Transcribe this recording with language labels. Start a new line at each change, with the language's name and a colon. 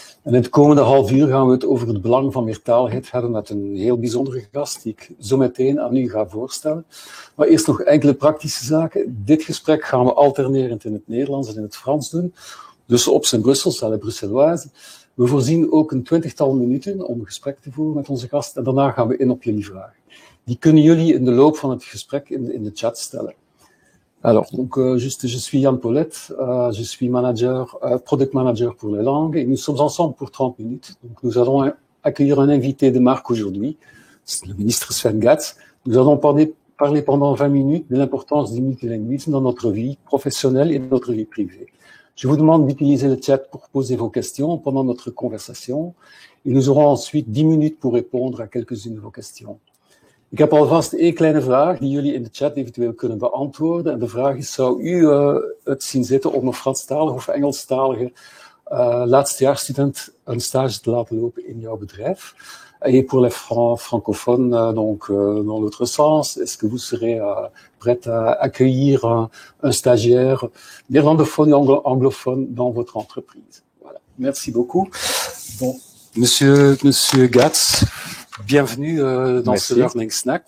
Dutch: En in het komende half uur gaan we het over het belang van meertaligheid hebben met een heel bijzondere gast die ik zo meteen aan u ga voorstellen. Maar eerst nog enkele praktische zaken. Dit gesprek gaan we alternerend in het Nederlands en in het Frans doen. Dus op zijn Brussels,
French: à la Bruxelloise.
Dutch: We voorzien ook een 20-tal minuten om een gesprek te voeren met onze gast en daarna gaan we in op jullie vragen. Die kunnen jullie in de loop van het gesprek in de chat stellen.
French: Alors, donc, je suis Yann Polet, je suis product manager pour les langues, et nous sommes ensemble pour 30 minutes. Donc, nous allons accueillir un invité de marque aujourd'hui, c'est le ministre Sven Gatz. Nous allons parler pendant 20 minutes de l'importance du multilinguisme dans notre vie professionnelle et dans notre vie privée. Je vous demande d'utiliser le chat pour poser vos questions pendant notre conversation, et nous aurons ensuite 10 minutes pour répondre à quelques-unes de vos questions.
Dutch: Ik heb alvast één kleine vraag die jullie in de chat eventueel kunnen beantwoorden. En de vraag is, zou u het zien zitten om een Franstalige of Engelstalige laatstejaarsstudent een stage te laten lopen in jouw bedrijf?
French: Et pour les francophones, donc dans l'autre sens, est-ce que vous serez prêt à accueillir un stagiaire néerlandophone ou anglophone dans votre entreprise? Voilà. Merci beaucoup. Bon, Monsieur Gatz, bienvenue dans ce Learning Snack.